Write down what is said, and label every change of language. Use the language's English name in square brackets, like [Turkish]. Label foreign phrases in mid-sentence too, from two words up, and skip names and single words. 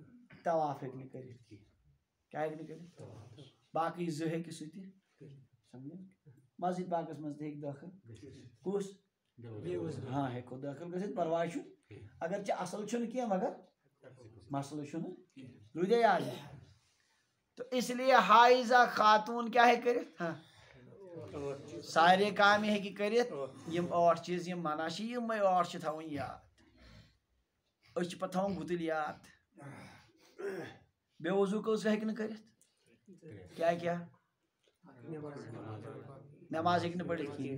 [Kashmiri] طواف ہیٚکہِ نہٕ کٔرِتھ کِہیٖنۍ. کیٛاہ ہیٚکہِ نہٕ کٔرِتھ؟ باقٕے 2 ہیٚکہِ سُہ تہِ سمجھان. مسجد پاکس منٛز تہِ ہیٚکہِ دٲخل. کُس؟ ہاں ہیٚکو دٲخل گٔژھِتھ پرواے چھُنہٕ. اگرچہِ اصل چھُنہٕ کینٛہہ مگر مسلہٕ چھُنہٕ. روٗدیا یاد؟ تو [Urdu] اس لیے [Kashmiri] حائزہ خاتون کیا ہیٚکہِ کٔرِتھ؟ ہاں سارے کامہِ ہیٚکہِ کٔرِتھ. یِم 8 چیٖز یِم منع چھِ یِمے 8 چھِ تھاوٕنۍ یاد. أسۍ چھِ پتہٕ تھاوان گُتٕلۍ یاد. بے وضوٗ کٔژ ہیٚکہِ نہٕ کٔرِتھ؟ کیٛاہ کیٛاہ؟ نماز ہیٚکہِ نہٕ پٔرِتھ کِہیٖنۍ.